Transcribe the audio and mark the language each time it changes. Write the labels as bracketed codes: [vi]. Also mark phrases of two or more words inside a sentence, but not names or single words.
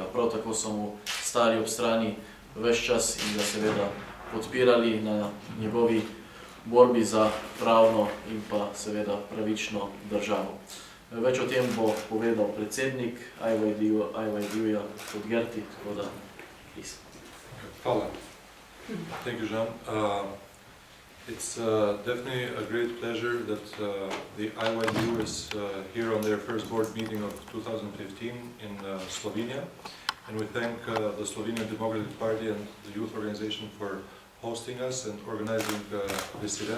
[sl] Prav tako so mu stali ob strani ves čas in ga seveda podpirali na njegovi borbi za pravno in pa seveda pravično državo. Več o tem bo povedal predsednik IYDU-ja, gospod Gerti, tako da please. Hvala. [en] Thank you, Jean. It's definitely a great pleasure that the IYDU is here on their first board meeting of 2015 in Slovenia. And we thank the Slovenian Democratic Party and the youth organization for hosting us and organizing this event.